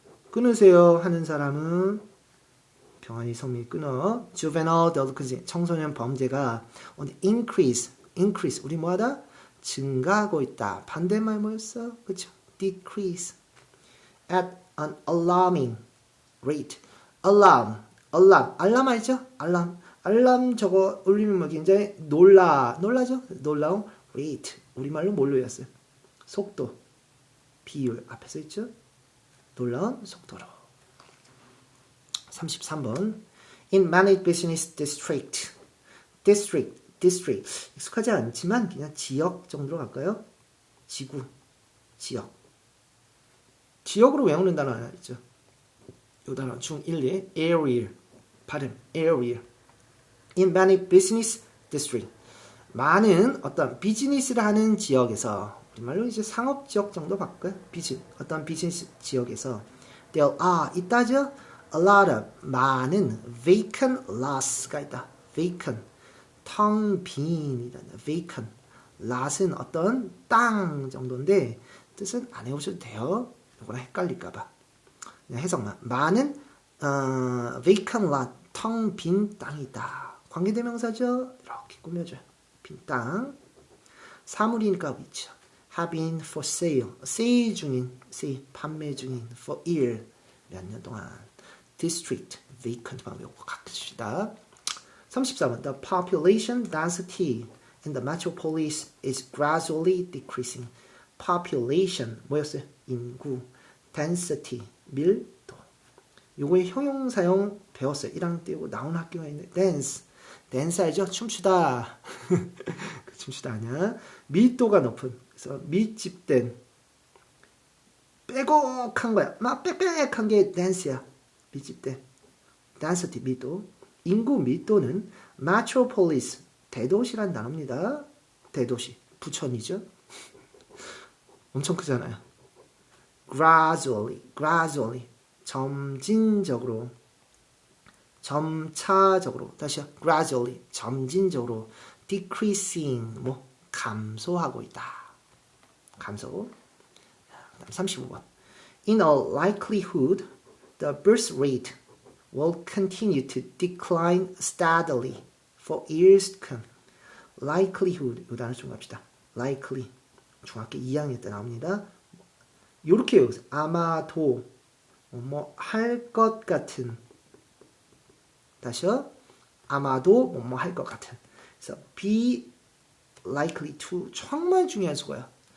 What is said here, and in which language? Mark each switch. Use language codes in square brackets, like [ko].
[ko] 끊으세요 하는 사람은 병환이 성미 끊어. [en] Juvenile delinquency [ko] 청소년 범죄가 [en] on increase [ko] 우리 뭐하다? 증가하고 있다. 반대말 뭐였어? 그쵸? [en] decrease at an alarming rate. [ko] 알람 알죠? 알람 저거 울리면 뭐 굉장히 놀라죠? 놀라운 rate. 우리말로 뭘로 외웠어요? 속도, 비율 앞에 써 있죠? 놀라운 속도로. 33번. [en] In many business district. [ko] 익숙하지 않지만 그냥 지역 정도로 갈까요? 지구, 지역으로 외우는 단어 하나 있죠. 이 단어 중1의 area. 발음 area. [en] In many business district. [ko] 많은 어떤 비즈니스를 하는 지역에서 우리말로 이제 상업 지역 정도 바꿔요. 어떤 비즈니스 지역에서 [en] there are [ko] 있다죠. [en] a lot of [ko] 많은 [en] vacant lots [ko] 가 있다. vacant, 텅 빈이라는 vacant. lat은 어떤 땅 정도인데 뜻은 안 해오셔도 돼요. 이거랑 헷갈릴까봐. 그냥 해석만. 마는 vacant lot, 텅 빈 땅이다. 관계대명사죠. 이렇게 꾸며줘요. 빈 땅. 사물이니까 위치. [en] have been for sale. [ko] sale 중인, sale, 판매 중인, [en] for year. [ko] 몇 년 동안. district, vacant 방법 요거 각시다. 34번. [en] The population density in the metropolis is gradually decreasing. [ko] population, 뭐였어요? 인구. density, 밀도. 요거의 형용사용 배웠어요. 1학년 띄우고 나온 학교가 있는데 dance. 댄스 알죠? 춤추다. 춤추다 아니야. 밀도가 높은. 그래서 밀집된. 빼곡한 거야. 막 빽빽한 게 댄스야. 밀집된. density, 밀도. 인구 밀도는 metropolis, 대도시란 단어입니다. 대도시. 부천이죠. 엄청 크잖아요. gradually. 점진적으로. 점차적으로. 다시요. gradually. 점진적으로. decreasing. 뭐 감소하고 있다. 감소. 35번. [en] In all likelihood, the birth rate will continue to decline steadily for years to come. [ko] likelihood. 이 단어 좀 갑시다. likely. 중학교 2학년 때 나옵니다. 요렇게 외우세요. 아마도 뭐 할 것 같은. 다시요. 아마도 뭐 할 것 같은. 그래서 be likely to 정말 중요한 수고야.